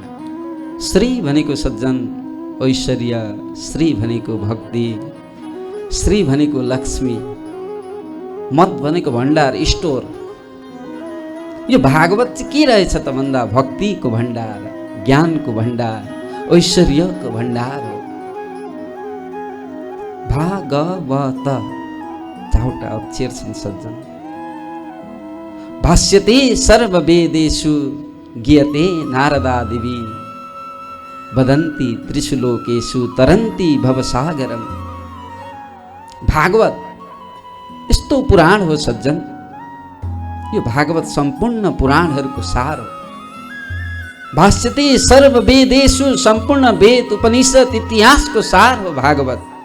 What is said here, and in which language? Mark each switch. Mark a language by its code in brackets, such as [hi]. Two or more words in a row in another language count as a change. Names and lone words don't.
[ne] श्री भनेको सज्जन ऐश्वर्य, श्री भनेको भक्ति, श्री भनेको लक्ष्मी, मद भनेको भण्डार स्टोर। यो भागवत चाहिँ के रहेछ त भन्दा भक्तिको भण्डार, ज्ञानको भण्डार, ऐश्वर्यको भण्डार हो। भागवत चारवटा अक्षर छन् सज्जन। [sa] भाष्यते सर्ववेदेषु गीयते नारदादिवि वदन्ति त्रिषु लोकेषु तरन्ति भवसागरम। [ne] भागवत यस्तो पुराण हो सज्जन, यो भागवत सम्पूर्ण पुराणहरूको सार हो। [sa] भाष्यते सर्ववेदेषु, [ne] सम्पूर्ण वेद उपनिषद इतिहासको सार हो भागवत।